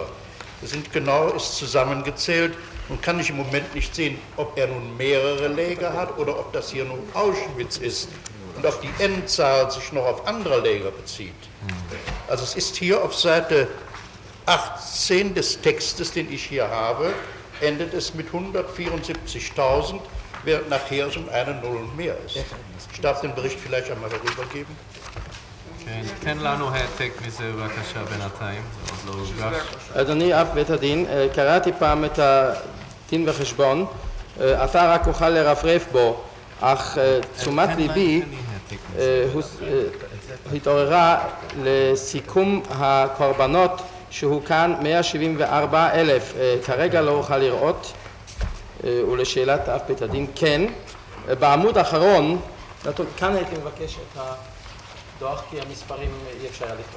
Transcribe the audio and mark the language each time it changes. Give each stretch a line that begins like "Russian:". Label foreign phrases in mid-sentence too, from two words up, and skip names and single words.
German: Das ist zusammengezählt und kann ich im Moment nicht sehen, ob er nun mehrere Läger hat oder ob das hier nun Auschwitz ist und ob die Endzahl sich noch auf andere Läger bezieht. Also es ist hier auf Seite 18 des Textes, den ich hier habe, endet es mit 174.000, während nachher es um eine Null mehr ist. Ich darf den Bericht vielleicht einmal herübergeben.
Hebrew: תן לנו העתק מזה בבקשה בינתיים, זה עוד לא הוגש. אדוני אב בית הדין, קראתי פעם את הדין וחשבון, אתה רק אוכל לרפרף בו, אך תשומת ליבי התעוררה לסיכום הקורבנות שהוא כאן 174,000, כרגע לא אוכל לראות, ולשאלת אב בית הדין כן, בעמוד האחרון, כאן הייתי מבקש את דוח כי המספרים אי אפשר לכתוב.